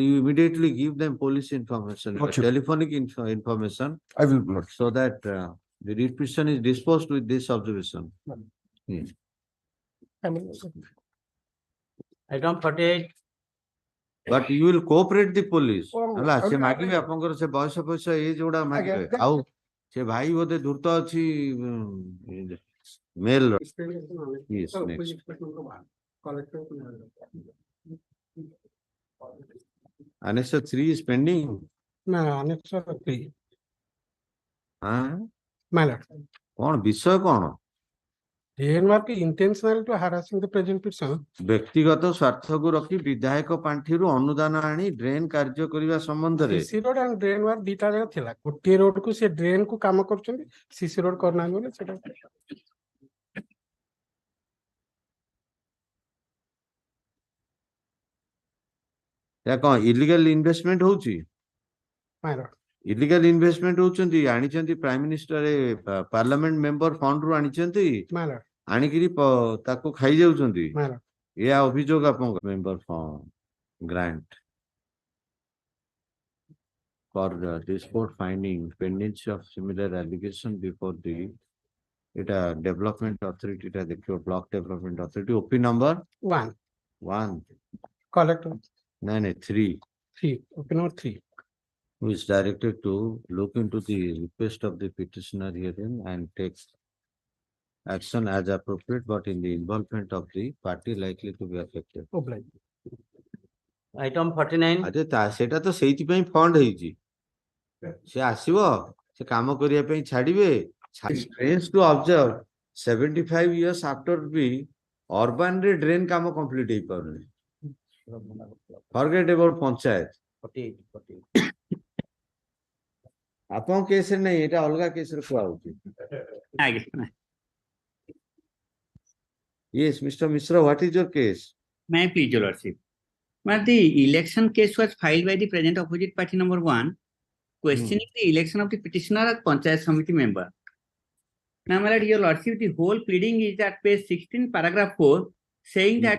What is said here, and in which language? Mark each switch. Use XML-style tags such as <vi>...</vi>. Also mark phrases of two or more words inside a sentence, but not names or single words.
<en>You immediately give them police information, telephonic information. I will not. So that the writ petition is disposed with this observation. Yes. Item 48. But you will cooperate the police.</en> <or>ହେଲା ସେ ମାଗିବେ ଆପଣଙ୍କର ସେ ବୟସ ପଇସା ଏଜ ଗୁଡା ମାଗିବେ ଆଉ ସେ ଭାଇ ବୋଧେ ଧୂର୍ତ୍ତ ଅଛି ମେଲ ର।</or> <en>Yes, next. Annexure 3 is pending. No, Annexure 3. My lord.</en> <or>କଣ ବିଷୟ କଣ?</or> <en>Denmark is intentional to harassing the present person.</en> <or>ବ୍ୟକ୍ତିଗତ ସ୍ୱାର୍ଥକୁ ରଖି ବିଧାୟକ ପାଣ୍ଠିରୁ ଅନୁଦାନ ଆଣି ଡ୍ରେନ୍ କାର୍ଯ୍ୟ କରିବା ସମ୍ବନ୍ଧରେ</or> <en>CC road and drain war</en> <or>ଦିଟା ଜାଗା ଥିଲା। ଗୋଟିଏ ରୋଡ କୁ ସେ ଡ୍ରେନ୍ କୁ କାମ କରୁଛନ୍ତି,</or> <en>CC road</en> <or>କରୁନାହାନ୍ତି ବୋଲି ସେଟା କଣ</or> <en>illegal investment</en> <or>ହଉଛି?</or> <en>My lord. illegal investment</en> <or>ହଉଛନ୍ତି, ଆଣିଛନ୍ତି</or> <en>prime minister parliament member fund</en> <or>ରୁ ଆଣିଛନ୍ତି,</or> <en>My lord.</en> <or>ଆଣିକିରି ତାକୁ ଖାଇ ଯାଉଛନ୍ତି।</or> <en>My lord.</en> <or>ଏହା ଅଭିଯୋଗ ଆପଣଙ୍କ</or> <en>member grant for this court finding pendency of similar allegation before the development authority block development authority OP number 1. Collector. No, 3. 3. OP number 3. Who is directed to look into the request of the petitioner herein and take action as appropriate, but in the involvement of the party likely to be affected. Item 49.</en> <or>ସେଟା ତ ସେଇଥିପାଇଁ ଫଣ୍ଡ ହେଇଛି। ସେ ଆସିବ, ସେ କାମ କରିବା ପାଇଁ ଛାଡିବେ।</or> <en>Strange to observe 75 years after ବି urban ରେ</en> <or>ଡ୍ରେନ୍ କାମ କମ୍ପ୍ଲିଟ ହେଇପାରୁନି।</or> <en>Forget about ପଞ୍ଚାୟତ। 48.</en> <or>ଆପଣଙ୍କ କେସରେ ନାହିଁ, ଏଇଟା ଅଲଗା କେସରେ କୁହା ହଉଛି।</or> <en>Yes, Mr. Mishra, what is your case? May I please, Your Lordship? But the election case was filed by the present opposite party number 1, questioning the election of the petitioner as Panchayat Samiti member. Now, my Lord, Your Lordship, the whole pleading is at page 16, paragraph 4, saying that</en>